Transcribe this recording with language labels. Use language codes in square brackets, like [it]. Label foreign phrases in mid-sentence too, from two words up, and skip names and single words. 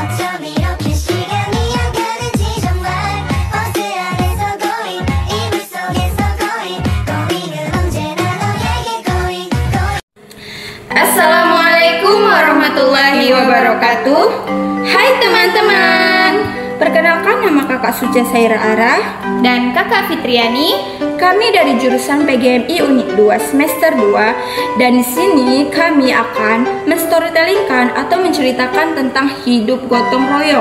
[ko] 여유롭게 시간이 가는지 정말 버스 안에서 고잉 이불 속에서 고잉 고잉은 언제나 너에게 [en] going going. [ar] السلام عليكم ورحمة الله وبركاته. [id] Hai teman-teman, perkenalkan nama kakak Suja Saira Ara dan kakak Fitriani. Kami dari jurusan PGMI Unit 2 semester 2 dan di sini kami akan menstorytellingkan atau menceritakan tentang hidup gotong royong.